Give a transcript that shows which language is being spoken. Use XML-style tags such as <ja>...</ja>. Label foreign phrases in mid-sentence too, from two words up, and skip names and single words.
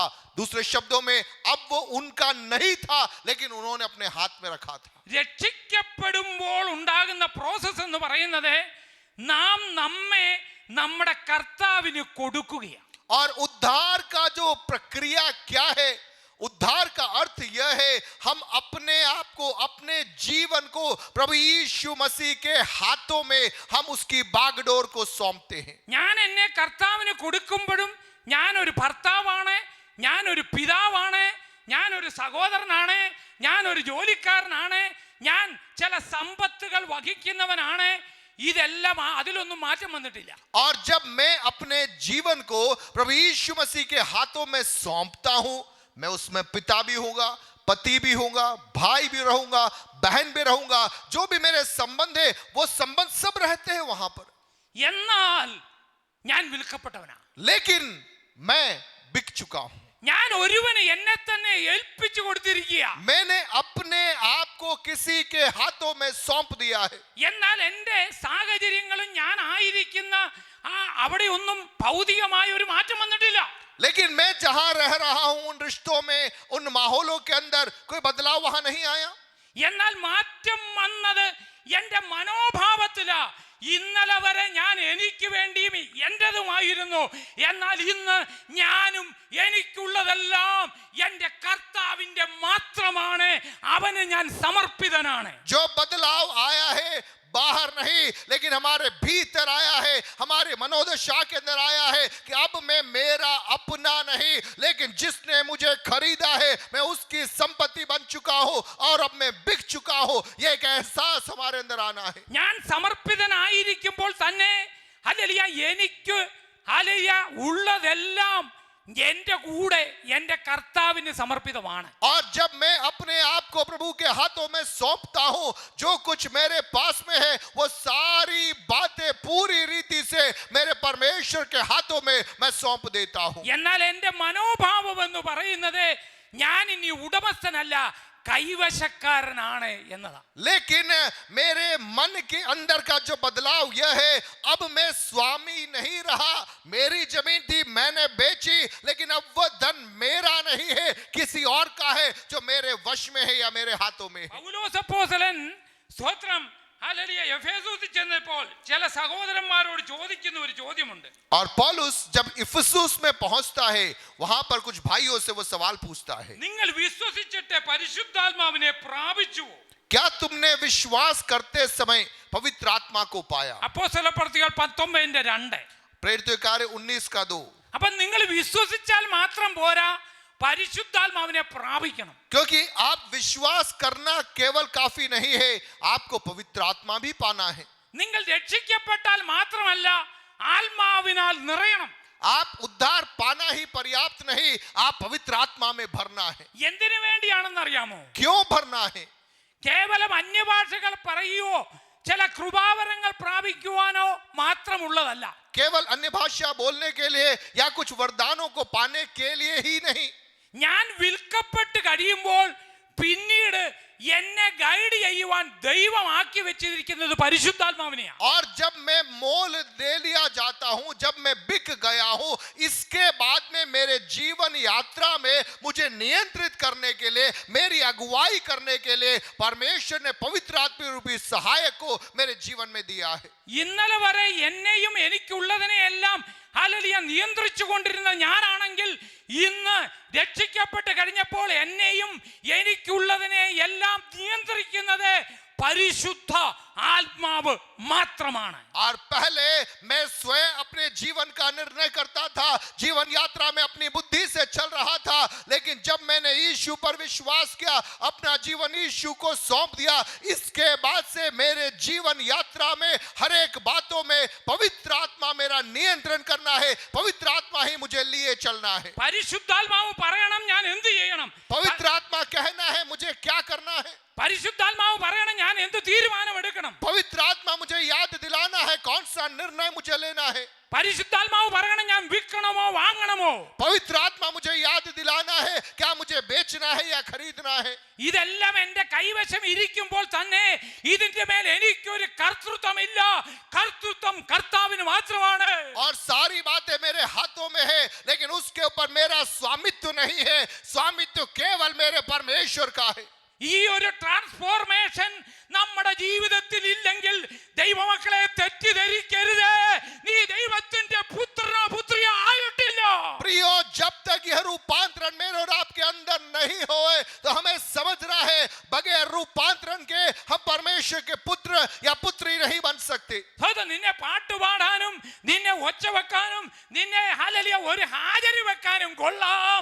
<hi>दूसरे शब्दों में अब वो उनका नहीं था, लेकिन उन्होंने अपने हाथ में रखा था.</hi> <ml>രക്ഷിക്കപ്പെടുമ്പോൾ ഉണ്ടാകുന്ന പ്രോസസ് എന്ന് പറയുന്നത് നാം നമ്മെ നമ്മുടെ കർത്താവിന് കൊടുക്കുകയാണ്.</ml> <hi>और उद्धार का जो प्रक्रिया क्या है, उद्धार का अर्थ यह है हम अपने आप को, अपने जीवन को प्रभु यीशु मसीह के हाथों में हम उसकी बागडोर को सौंपते हैं.</hi> <ml>ഞാൻ എന്നെ കർത്താവിന് കൊടുക്കുമ്പോഴും ഞാൻ ഒരു ഭർത്താവാണ്, ഞാൻ ഒരു പിതാവാണ്, ഞാൻ ഒരു സഹോദരനാണ്, ഞാൻ ഒരു ജോലിക്കാരനാണ്, ഞാൻ ചില സമ്പത്തുകൾ വഹിക്കുന്നവനാണ്. ഇതെല്ലാം അതിലൊന്നും മാറ്റം വന്നിട്ടില്ല.</ml> <hi>और जब मैं अपने जीवन को प्रभु यीशु मसीह के हाथों में सौंपता हूं, मैं उसमें पिता भी होऊंगा, पति भी होऊंगा, भाई भी रहूंगा, बहन भी रहूंगा, जो भी मेरे संबंध है वो संबंध सब रहते हैं वहां पर.</hi> <ml>എന്നാൽ ഞാൻ വിൽക്കപ്പെട്ടവനാണ്.</ml> <hi>लेकिन मैं बिक चुका हूं.</hi> <ml>ഞാൻ ഒരുവന് എന്നെ തന്നെ ഏൽപ്പിച്ചു കൊടുത്തിരിക്കുക.</ml> <hi>मैंने अपने आप को किसी के हाथों में सौंप दिया है.</hi> <ml>എന്നാൽ എൻ്റെ സാഹചര്യങ്ങളും ഞാൻ ആയിരിക്കുന്ന അവിടെ ഒന്നും ഭൗതികമായ ഒരു മാറ്റം വന്നിട്ടില്ല.</ml> <hi>लेकिन मैं जहां रह रहा हूं, उन रिश्तों में, उन माहौलों के अंदर कोई बदलाव वहां नहीं आया.</hi> <ml>എന്നാൽ മാറ്റം വന്നത് എൻ്റെ മനോഭാവത്തിലാ. ഇന്നലെ വരെ ഞാൻ എനിക്ക് വേണ്ടിയും എന്റേതുമായിരുന്നു. എന്നാൽ ഇന്ന് ഞാനും എനിക്കുള്ളതെല്ലാം എൻ്റെ കർത്താവിൻ്റെ മാത്രമാണ്. അവന് ഞാൻ സമർപ്പിതനാണ്.</ml> <hi>जो बदलाव आया है बाहर नहीं, लेकिन हमारे भीतर आया है, हमारे मनोदशा के अंदर आया है कि अब मैं मेरा अपना नहीं, लेकिन जिसने मुझे खरीदा है मैं उसकी संपत्ति बन चुका हूं और अब मैं बिक चुका हूं. यह एक एहसास हमारे अंदर आना है.</hi> <ml>ഞാൻ സമർപ്പിതനായിരിക്കുമ്പോൾ തന്നെ ഹല്ലേലൂയ എനിക്ക് ഹല്ലേലൂയ ഉള്ളതെല്ലാം എന്റെ കൂടെ എൻ്റെ കർത്താവിന് സമർപ്പിതമാണ്.</ml> <hi>और जब मैं अपने आप को प्रभु के हाथों में सौंपता हूं, जो कुछ मेरे पास में है वो सारी बातें पूरी रीति से मेरे परमेश्वर के हाथों में मैं सौंप देता हूं.</hi> <ml>എന്നാൽ എൻ്റെ മനോഭാവം എന്ന് പറയുന്നത് ഞാൻ ഇനി ഉടമസ്ഥനല്ല, കൈവശക്കാരനാണ് എന്നതാണ്.</ml> <hi>लेकिन मेरे मन के अंदर का जो बदलाव यह है, अब मैं स्वामी नहीं रहा. मेरी जमीन थी, मैंने बेची, लेकिन अब वह धन मेरा नहीं है, किसी और का है जो मेरे वश में है या मेरे हाथों में है.</hi> <ml>പൗലോസ് അപ്പോസ്തലൻ സ്തോത്രം ഹല്ലേലൂയ. എഫേസോസിൽ ചെന്നപ്പോൾ ചില സഹോദരന്മാരോട് ചോദിക്കുന്ന ഒരു ചോദ്യമുണ്ട്.</ml> <hi>और पौलुस जब इफिसुस में पहुंचता है वहां पर कुछ भाइयों से वो सवाल पूछता है,</hi> <ml>നിങ്ങൾ വിശ്വസിച്ചിട്ട് പരിശുദ്ധാത്മാവിനെ പ്രാപിച്ചുവോ?</ml> <hi>क्या तुमने विश्वास करते समय पवित्र आत्मा को पाया?</hi> <ml>അപ്പോസ്തലപ്രവൃത്തികൾ 19:2.</ml> <hi>प्रेरितों के कार्य 19 का 2।</hi> <ml>അപ്പൊ നിങ്ങൾ വിശ്വസിച്ചാൽ മാത്രം പോരാ, പരിശുദ്ധാത്മാവിനെ പ്രാപിക്കണം.</ml> <hi>क्योंकि आप विश्वास करना केवल काफी नहीं है, आपको पवित्र आत्मा भी पाना है।</hi> <ml>നിങ്ങൾ രക്ഷിക്കപ്പെട്ടാൽ മാത്രമല്ല, ആത്മാവിനാൽ നിറയണം.</ml> <hi>आप उद्धार पाना ही पर्याप्त नहीं, आप पवित्र आत्मा में भरना है।</hi> <ml>എന്തിനു വേണ്ടിയാണെന്ന് അറിയാമോ?</ml> <hi>क्यों भरना है?</hi> <ml>കേവലം അന്യഭാഷകൾ പറയുകയോ ചില കൃപാവരങ്ങൾ പ്രാപിക്കുവാനോ മാത്രമുള്ളതല്ല.</ml> <hi>केवल अन्य भाषा बोलने के लिए या कुछ वरदानों को पाने के लिए ही नहीं।</hi> <ml>ഞാൻ വിൽക്കപ്പെട്ട് കഴിയുമ്പോൾ പിന്നീട് എന്നെ ഗൈഡ് ചെയ്യുവാൻ ദൈവമാക്കി വെച്ചിരിക്കുന്നത് പരിശുദ്ധാത്മാവിനെയാണ്.</ml> <hi>और जब मैं मोल दे लिया जाता हूं, जब मैं बिक गया हूं, इसके बाद में मेरे जीवन यात्रा में मुझे नियंत्रित करने के लिए, मेरी अगुवाई करने के लिए परमेश्वर ने पवित्र आत्मा रूपी सहायक को मेरे जीवन में दिया है।</hi> <ml>ഇന്നലെ വരെ എന്നെയും എനിക്കുള്ളതിനെയെല്ലാം ഹല്ലേലൂയ നിയന്ത്രിച്ചു കൊണ്ടിരുന്ന ഞാനാണെങ്കിൽ ഇന്ന് രക്ഷിക്കപ്പെട്ട് കഴിഞ്ഞപ്പോൾ എന്നെയും എനിക്കുള്ളതിനെ എല്ലാം നിയന്ത്രിക്കുന്നത് പരിശുദ്ധ ആത്മാവ് മാത്രമാണ്.</ml> <hi>और पहले मैं स्वयं अपने जीवन का निर्णय करता था, जीवन यात्रा में अपनी बुद्धि से चल रहा था, लेकिन जब मैंने यीशु पर विश्वास किया, अपना जीवन यीशु को सौंप दिया, इसके बाद से मेरे जीवन यात्रा में हर एक बातों में पवित्र आत्मा मेरा नियंत्रण करना है, पवित्र आत्मा ही मुझे लिए चलना है।</hi> <ml>പരിശുദ്ധാത്മാവ് പറയണം ഞാൻ എന്ത് ചെയ്യണം.</ml> <hi>पवित्र आत्मा कहना है मुझे क्या करना है।</hi> <ml>പരിശുദ്ധാത്മാവ് പറയണം ഞാൻ എന്ത് തീരുമാനം എടുക്കണം.</ml> <hi>पवित्र आत्मा मुझे याद दिलाना है कौन सा निर्णय मुझे लेना है।</hi> <ml>പരിശുദ്ധാത്മാവ് പറയണം ഞാൻ വിൽക്കണമോ വാങ്ങണമോ.</ml> <hi>पवित्र आत्मा मुझे याद दिलाना है क्या मुझे बेचना है या खरीदना है।</hi> <ml>ഇതെല്ലാം എന്റെ കൈവശം ഇരിക്കുമ്പോൾ തന്നെ ഇതിന്റെ മേൽ എനിക്കൊരു കർത്തൃത്വമില്ല. കർത്തൃത്വം കർത്താവിന് മാത്രമാണ്.</ml> <hi>और सारी बातें मेरे हाथों में है, लेकिन उसके ऊपर मेरा स्वामित्व नहीं है, स्वामित्व केवल मेरे परमेश्वर का है।</hi> <ml>ഈ ഒരു ട്രാൻസ്ഫോർമേഷൻ നമ്മുടെ ജീവിതത്തിൽ ഇല്ലെങ്കിൽ ദൈവമക്കളെ തെറ്റിദ്ധരിക്കരുത്, നീ ദൈവത്തിന്റെ പുത്രനോ പുത്രിയോ ആയിട്ടില്ല.</ml> <hi>प्रियो, जब तक यह रूपांतरण मेरे और आपके अंदर नहीं होए तो हमें समझना है बगैर रूपांतरण के हम परमेश्वर के पुत्र या पुत्री नहीं बन सकते।</hi> <ml>അത് നിന്നെ പാട്ടുപാടാനും നിന്നെ ഒച്ച വെക്കാനും നിന്നെ ഹല്ലേലൂയ ഒരു ഹാജരി വെക്കാനും കൊള്ളാം.</ml>